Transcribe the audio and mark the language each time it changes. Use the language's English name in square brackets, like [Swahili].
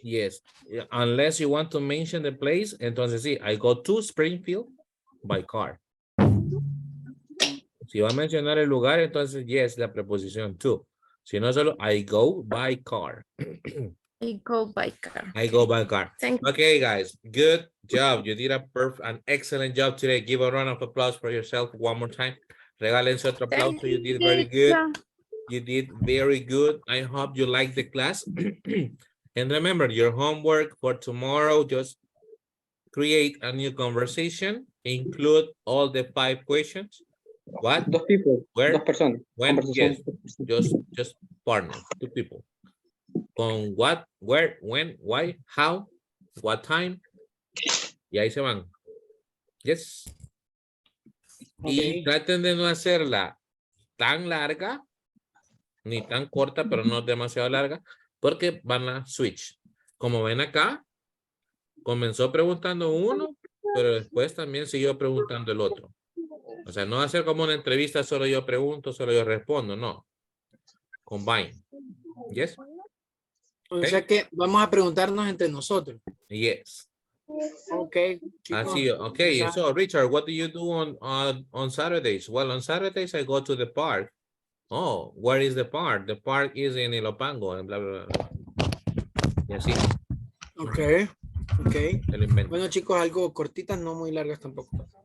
[English] Yes, unless you want to mention the place, [Spanish] entonces sí, [English] I go to Springfield by car. [Spanish] Si va a mencionar el lugar, entonces yes, la preposición to. Si no, solo [English] I go by car. I go by car. I go by car. Thank you. Okay, guys, good job. You did an excellent job today. Give a round of applause for yourself one more time. [Spanish] Regálense otro aplauso. [English] You did very good. You did very good. I hope you like the class. And remember, your homework for tomorrow, just create a new conversation. Include all the 5 questions. What? Dos people. Where? [Spanish] Dos personas. [English] When? Yes. Just partner. 2 people. Con what, where, when, why, how, what time. [Spanish] Y ahí se van. Yes. [English] Okay. [Spanish] Y traten de no hacerla tan larga, ni tan corta, pero no demasiado larga, porque van a switch. Como ven acá, comenzó preguntando 1 pero después también siguió preguntando el otro. O sea, no hacer como una entrevista, solo yo pregunto, solo yo respondo, no. Combine. Yes? O sea que vamos a preguntarnos entre nosotros. [English] Yes. Okay. [Spanish] Así, okay. [English] So, Richard, what do you do on Saturdays? Well, on Saturdays, I go to the park. Oh, where is the park? The park is in Ilopango, and blah, blah, blah. [Spanish] Y así. [English] Okay. Okay. [Spanish] Te lo invento. Bueno, chicos, algo cortitas, no muy largas tampoco.